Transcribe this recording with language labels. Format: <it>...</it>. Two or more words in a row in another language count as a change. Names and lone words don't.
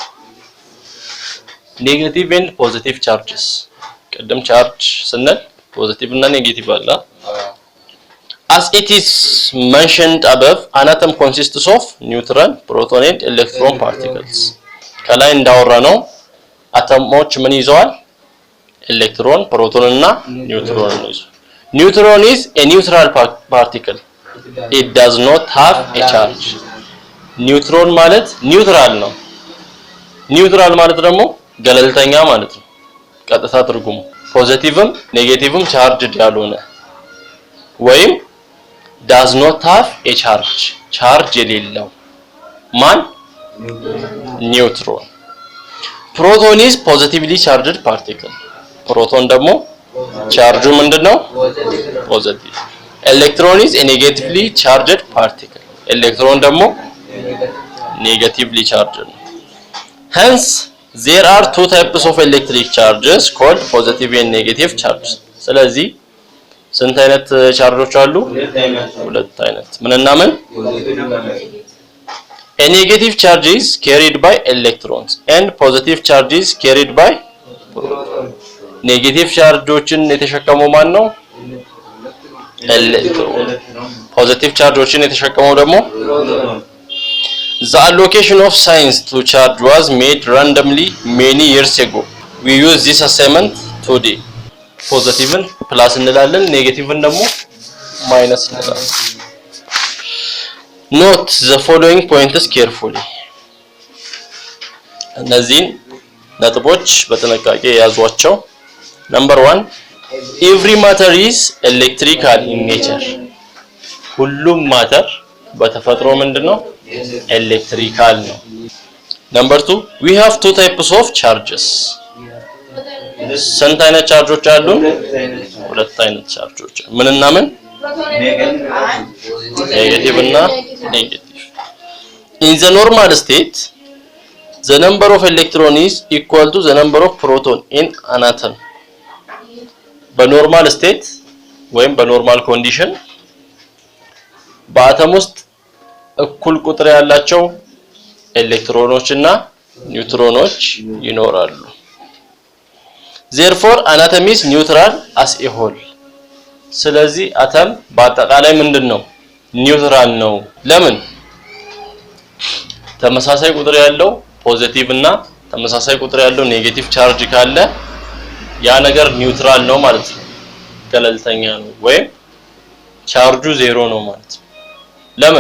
<en>negative and positive charges</en> <am>ቀደም ቻርጅ ስንል ፖዚቲቭ እና ኔጌቲቭ አለ</am> <en>as it is mentioned above an atom consists of neutron proton and electron particles</en> <am>ከላይ እንዳወራ ነው አተሞች ምን ይዘዋል ኤሌክትሮን ፕሮቶን እና ኒውትሮን ነው neutron</am> <en>is a neutral particle it does not have a charge</en> <am>ኒውትሮን ማለት ኒውትራል ነው ኒውትራል ማለት ደግሞ ገለልተኛ ማለት ነው ቀጥታ ትርጉሙ ፖዚቲቭም ኔጌቲቭም ቻርጅድ ያልሆነ ወይም</am> <en>does not have a charge</en> <am>የሌለው ማን ኒውትሮን</am> <en>proton is positively charged particle</en> <am>ፕሮቶን ደግሞ ቻርጁ ምንድነው ፖዚቲቭ</am> <en>electron is a negatively charged particle electron ደግሞ negatively charged ነው hence there are two types of electric charges called positive and negative charges</en> <am>ስለዚህ ስንት አይነት ቻርጆች አሉ ሁለት አይነት ምንና ምን</am> <en>a negative charge is carried by electrons and positive charge is carried by protons negative</en> <am>chargeዎችን የተሸከመው ማን ነው ኤሌክትሮን ፖዚቲቭ ቻርጆችን የተሸከመው ደግሞ</am> <en>The allocation of signs to charge was made randomly many years ago. We use this assignment today.</en> <am>ፖዚቲቭን ፕላስ እንላለን ኔጌቲቭን ደግሞ ማይነስ እንላለን።</am> <en>Note the following points carefully.</en> <am>እነዚህን ነጥቦች በጥንቃቄ ያዟቸው።</am> <en>Number 1, every matter is electrical in nature.</en> <am>ሁሉም ማተር በተፈጥሮ ምንድነው? ኤሌክትሪካል ነው።</am> <en>Number 2, we have two types of charges.</en> <am>ስንት አይነት ቻርጆች አሉን? ሁለት አይነት ቻርጆች። ምንና ምን? ኔጌቲቭ እና ኔጌቲቭ።</am> <en>In the normal state, the number of electron is equal to the number of proton in an atom.</en> <am>በኖርማል ስቴት ወይም በኖርማል ኮንዲሽን በአተም ውስጥ እኩል ቁጥር ያላቸው ኤሌክትሮኖች እና ኒውትሮኖች ይኖራሉ።</am> <en>Therefore, an atom is neutral as a whole.</en> <am>ስለዚህ አተም በአጠቃላይ ምንድነው? ኒውትራል ነው። ለምን? ተመሳሳይ ቁጥር ያለው ፖዚቲቭ እና ተመሳሳይ ቁጥር ያለው ኔጌቲቭ ቻርጅ ካለ ያ ነገር ኒውትራል ነው ማለት ነው። ገለልተኛ ነው ወይም ቻርጁ ዜሮ ነው ማለት ነው። ለምን?</am>